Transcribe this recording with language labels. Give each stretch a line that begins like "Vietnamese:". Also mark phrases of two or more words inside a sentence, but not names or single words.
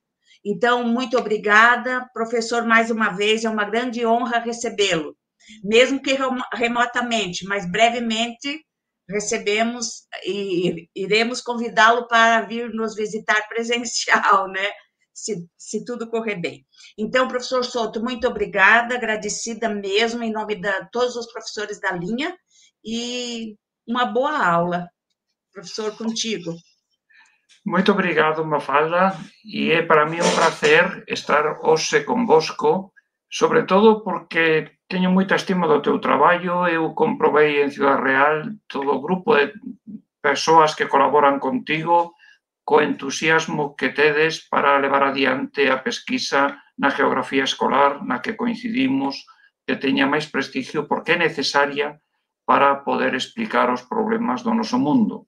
Portuguese: Então, muito obrigada, professor, mais uma vez, é uma grande honra recebê-lo, mesmo que remotamente, mas brevemente recebemos e iremos convidá-lo para vir nos visitar presencial, se tudo correr bem. Então, professor Souto, muito obrigada, agradecida mesmo, em nome de todos os professores da linha, e uma boa aula. Professor, contigo.
Galician: Muito obrigado, Mafalda, e é para mí un prazer estar hoxe convosco, sobre todo porque teño moita estima do teu traballo, eu comprobei en Ciudad Real todo o grupo de persoas que colaboran contigo, co entusiasmo que tedes para levar adiante a pesquisa na geografía escolar, na que coincidimos, que teña máis prestigio porque é necesaria para poder explicar os problemas do noso mundo.